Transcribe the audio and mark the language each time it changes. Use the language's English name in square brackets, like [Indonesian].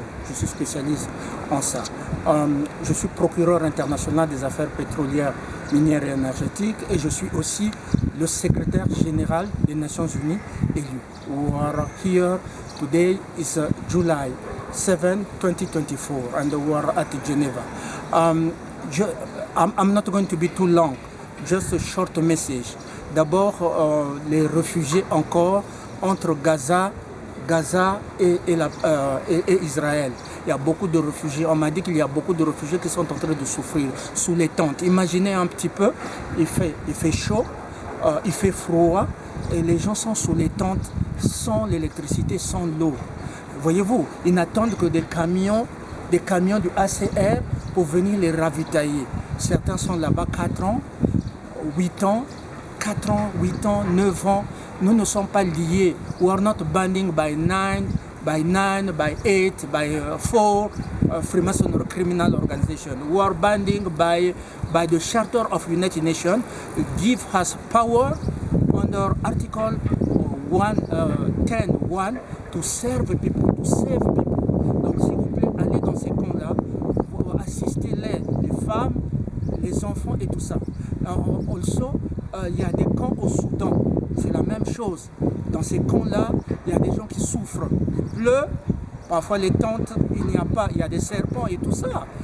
[French] Donc, je suis spécialiste en ça. Je suis procureur international des affaires pétrolières, minières et énergétiques et je suis aussi le secrétaire général des Nations Unies élu. [English] We are here today is July 7, 2024 and we are at Geneva. I'm not going to be too long, just a short message. [French] D'abord, les réfugiés encore entre Gaza et Israël. Il y a beaucoup de réfugiés. On m'a dit qu'il y a beaucoup de réfugiés qui sont en train de souffrir sous les tentes. Imaginez un petit peu, il fait chaud, il fait froid et les gens sont sous les tentes sans l'électricité, sans l'eau. Voyez-vous, ils n'attendent que des camions du ACR pour venir les ravitailler. Certains sont là-bas 4 ans, 8 ans, 4 ans, 8 ans, 9 ans. Nous ne sommes pas liés. [English] We are not banding by 9, by 8, by 4 Freemasonry criminal organization. We are banding by the Charter of United Nations. It gives us power under Article 10.1 to serve people, to save people. [French] Donc s'il vous plaît, allez dans ces camps-là, assistez-les, les femmes, les enfants et tout ça. Also, il y a des camps au Soudan, c'est la même chose. Dans ces camps-là, il y a des gens qui souffrent. Il pleut, parfois les tentes, il n'y a pas, il y a des serpents et tout ça.